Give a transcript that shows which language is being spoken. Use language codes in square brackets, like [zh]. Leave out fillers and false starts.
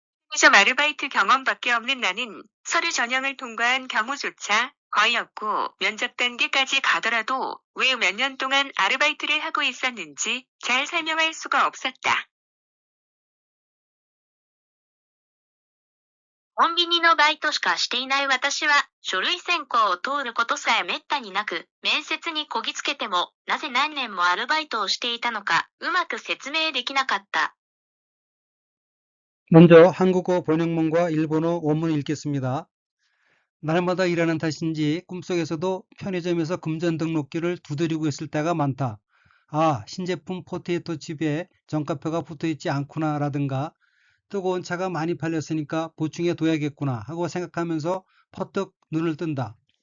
[ko] 편의점 아르바이트 경험밖에 없는 나는 서류 전형을 통과한 경우조차 거의 없고 면접 단계까지 가더라도 왜 몇 년 동안 아르바이트를 하고 있었는지 잘 설명할 수가 없었다. [ja] コンビニのバイトしかしていない私は、書類選考を通ることさえめったになく、面接にこぎつけても、なぜ何年もアルバイトをしていたのか、うまく説明できなかった。 [ko] 먼저 한국어 번역문과 일본어 원문 읽겠습니다. 날마다 일하는 탓인지 꿈속에서도 편의점에서 금전 등록기를 두드리고 있을 때가 많다. 아, 신제품 포테이토 칩에 정가표가 붙어있지 않구나 라든가 뜨거운 차가 많이 팔렸으니까 보충해 둬야겠구나 하고 생각하면서 퍼뜩 눈을 뜬다.